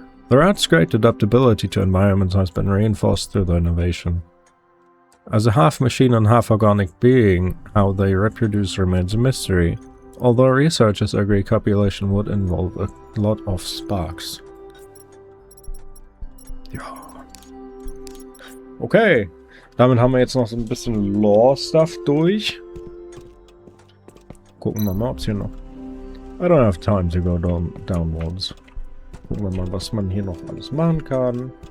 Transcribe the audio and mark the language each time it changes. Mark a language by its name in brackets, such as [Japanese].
[English] The rat's great adaptability to environments has been reinforced through the innovation. As a half-machine and half-organic being, how they reproduce remains a mystery, although researchers agree copulation would involve a lot of sparks. [German] Ja. Okay, damit haben wir jetzt noch so ein bisschen Lore-Stuff durch. Gucken wir mal, ob es hier noch... [English] I don't have time to go downwards. [German] Gucken wir mal, was man hier noch alles machen kann.